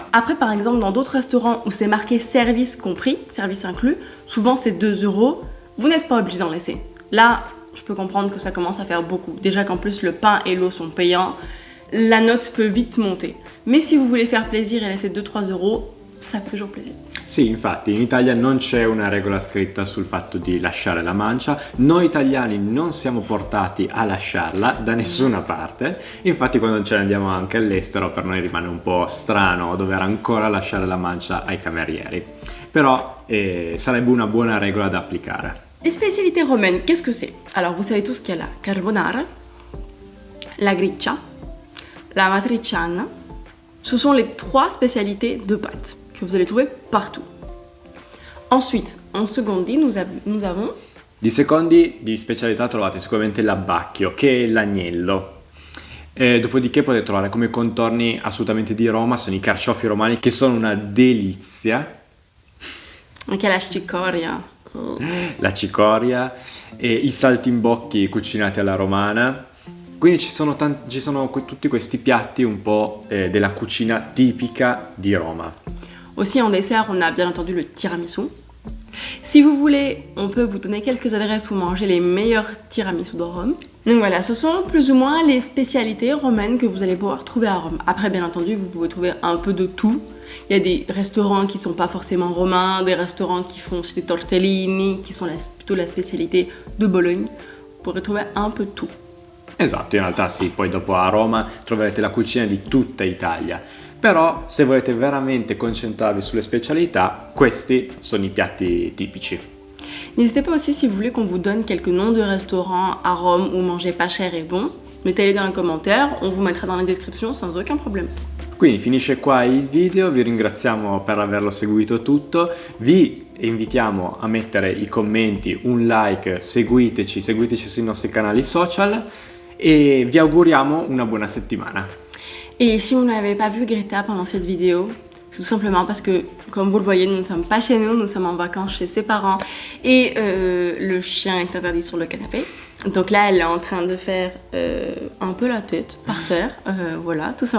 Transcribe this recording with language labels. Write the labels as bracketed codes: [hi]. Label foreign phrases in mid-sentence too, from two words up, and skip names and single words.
[fr] Après, par exemple, dans d'autres restaurants où c'est marqué service compris, service inclus, souvent c'est 2 €, vous n'êtes pas obligé d'en laisser. Là, je peux comprendre que ça commence à faire beaucoup. Déjà qu'en plus le pain et l'eau sont payants, la note peut vite monter. Mais si vous voulez faire plaisir et laisser 2-3 €, ça fait toujours plaisir. [it] Sì, infatti in Italia non c'è una regola scritta sul fatto di lasciare la mancia, noi italiani non siamo portati a lasciarla da nessuna parte, infatti quando ce ne andiamo anche all'estero per noi rimane un po' strano dover ancora lasciare la mancia ai camerieri, però sarebbe una buona regola da applicare. [fr] Les spécialités romaines, qu'est-ce que c'est? Alors vous savez tous qu'il y a la carbonara, la griccia, la matriciana. Ce sont les 3 spécialités de pâtes que vous allez trouver partout. Ensuite, en secondi, nous avons... [it] Di secondi di specialità trovate sicuramente l'abbacchio, che è l'agnello. Dopodiché potete trovare come contorni assolutamente di Roma, sono i carciofi romani che sono una delizia. Anche la cicoria. La cicoria, e i saltimbocchi cucinati alla romana. Quindi ci sono tutti questi piatti un po' della cucina tipica di Roma. [fr] Aussi en dessert, on a bien entendu le tiramisu. Si vous voulez, on peut vous donner quelques adresses où manger les meilleurs tiramisu de Rome. Donc voilà, ce sont plus ou moins les spécialités romaines que vous allez pouvoir trouver à Rome. Après, bien entendu, vous pouvez trouver un peu de tout. Il y a des restaurants qui sont pas forcément romains, des restaurants qui font des tortellini, qui sont plutôt la spécialité de Bologne. Vous pourrez trouver un peu de tout. [it] Esatto, in realtà sì, poi dopo a Roma troverete la cucina di tutta Italia. Però se volete veramente concentrarvi sulle specialità, questi sono i piatti tipici. [fr] N'hésitez pas aussi si vous voulez qu'on vous donne quelques noms de restaurants à Rome où manger pas cher et bon. Mettez-les dans les commentaires, on vous mettra dans la description sans aucun problème. [it] Quindi finisce qua il video, vi ringraziamo per averlo seguito tutto, vi invitiamo a mettere i commenti, un like, seguiteci sui nostri canali social et vi auguriamo una buona settimana. [fr] Et si vous n'avez pas vu Greta pendant cette vidéo, c'est tout simplement parce que, comme vous le voyez, nous ne sommes pas chez nous, nous sommes en vacances chez ses parents et le chien est interdit sur le canapé. Donc là, elle est en train de faire un peu la tête par terre, voilà, tout simplement.